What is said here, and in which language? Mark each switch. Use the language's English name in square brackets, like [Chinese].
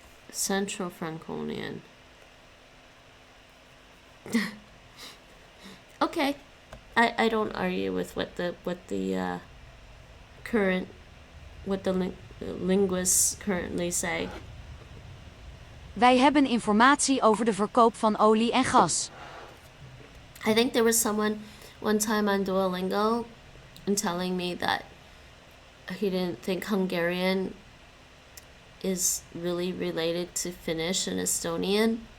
[English] Central Franconian. Okay, I don't argue with what the current linguists currently say. [Dutch] Wij hebben informatie over de verkoop van olie en gas. [English] I think there was someone one time on Duolingo and telling me that he didn't think Hungarian is really related to Finnish and Estonian.